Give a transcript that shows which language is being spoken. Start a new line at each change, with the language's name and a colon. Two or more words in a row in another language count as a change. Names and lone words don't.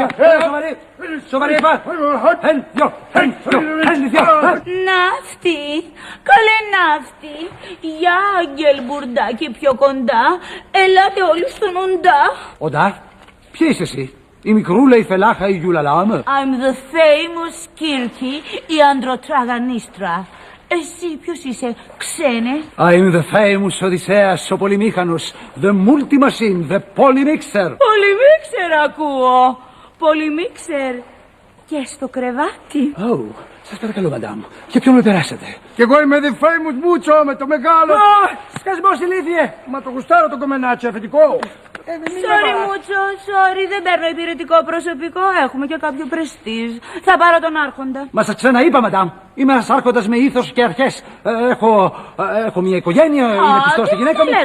Greek: Σοβαρή, είπα. Εν, δυο. Ναύτη! Καλέ ναύτη! Για άγγελ μπουρντάκι πιο κοντά. Ελάτε όλοι στον οντά. Οντά, ποια είσαι εσύ? Η μικρούλα, η φελάχα, η γιουλαλάμ.
English: I'm the famous Kirky,
Greek: η αντροτραγανίστρα. Εσύ ποιος είσαι, ξένε?
English: I'm the famous Οδυσσέας,
Greek: ο πολυμήχανος.
English: The multi-machine, the polymixer.
Greek: Πολυμίξερ ακούω. Πολυμίξερ. Και στο κρεβάτι. Σας παρακαλώ, μαντάμ. Για ποιον με περάσετε? Κι εγώ είμαι
English: the famous
Greek: Μπούτσο με το μεγάλο. Σκασμός ηλίθιε. Μα το γουστάρω το κομμενάτσι αφεντικό. Sorry Μούτσο, sorry, δεν παίρνω υπηρετικό προσωπικό, έχουμε και κάποιο πρεστίζ. Θα πάρω τον άρχοντα. Μα σας ξαναείπα, μαντάμ. Είμαι ένας άρχοντας με ήθος και αρχές. Έχω μια οικογένεια, είμαι πιστός στη γυναίκα μου.